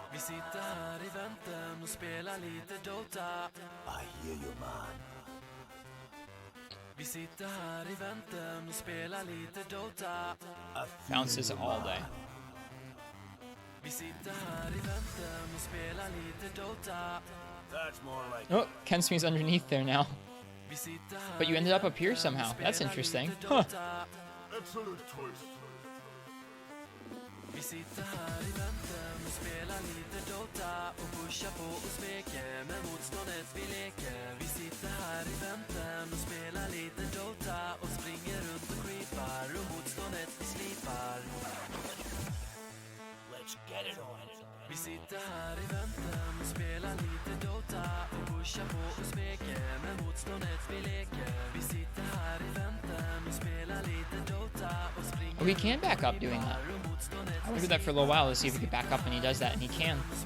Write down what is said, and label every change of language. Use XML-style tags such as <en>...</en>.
<sv>Vi sitter här i väntan och spelar lite Dota.</sv> <en>I hear you, man.</en> <sv>Vi sitter här i väntan och spelar lite Dota.</sv> <en>Bounces all day.</en> <sv>Vi sitter här i väntan och spelar lite Dota.</sv> <en>That's more like. Oh, Kensme's underneath there now. But you ended up here somehow. That's interesting. Huh. Excellent choice.</en> <sv>Vi sitter här i väntan och spelar lite Dota och pushar på och smeker med motståndet vi leker. Vi sitter här i väntan och spelar lite Dota och springer runt och creepar och motståndet vi slipar.</sv> <en>Let's get it on.</en> <sv>Vi sitter här i väntan och spelar lite Dota och pushar på och smeker med motståndet vi leker. Vi sitter här i väntan och spelar lite Dota och springer.</sv> <en>Oh, he can back up doing that. I will do that for a little while to see if he can back up, and he does that, and he can.</en>